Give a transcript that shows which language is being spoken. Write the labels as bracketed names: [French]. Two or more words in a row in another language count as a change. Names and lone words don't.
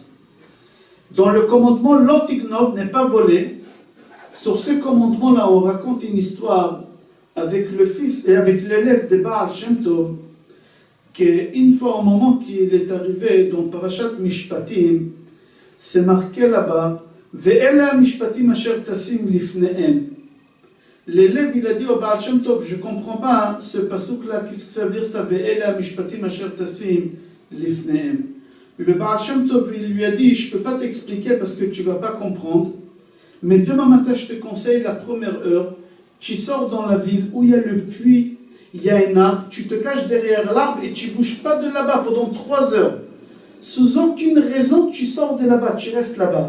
[French] Dans le commandement, Lotignov n'est pas volé. Sur ce commandement-là, on raconte une histoire avec le fils et avec l'élève de Baal Shem Tov, qu'une fois au moment qu'il est arrivé dans Parashat Mishpatim, c'est marqué là-bas, [Hebrew] ואלה משפטים אשר תשים לפניהם. [French] L'élève, il a dit au Baal Shem Tov, je ne comprends pas ce pasuk-là, qu'est-ce que ça veut dire ça, [Hebrew] ואלה משפטים אשר תשים לפניהם. [French] Le Baal Shem Tov, il lui a dit, je ne peux pas t'expliquer parce que tu ne vas pas comprendre, mais demain matin, je te conseille, la première heure, tu sors dans la ville où il y a le puits, il y a un arbre, tu te caches derrière l'arbre et tu ne bouges pas de là-bas pendant 3 heures. Sous aucune raison, tu sors de là-bas, tu restes là-bas.